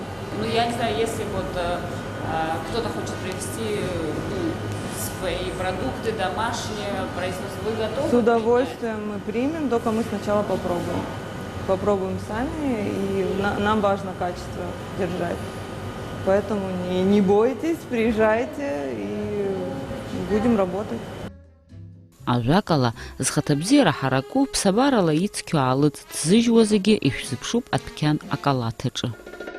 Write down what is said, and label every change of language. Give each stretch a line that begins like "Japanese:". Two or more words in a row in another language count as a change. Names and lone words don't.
Russian: Ну, я не знаю, если вот кто-то хочет привезти свои продукты домашние, производство, вы готовы? С удовольствием мы примем, только мы сначала попробуем. Попробуем сами, и нам важно качество держать. Поэтому не бойтесь, приезжайте и будем работать.
Abkhazian: Ажәакала, зхаҭабзиара ҳараку ԥсабарала ицқьо аалыҵ ҭзыжьуа зегьы ишәзыԥшуп адәқьан акалаҭ аҿы.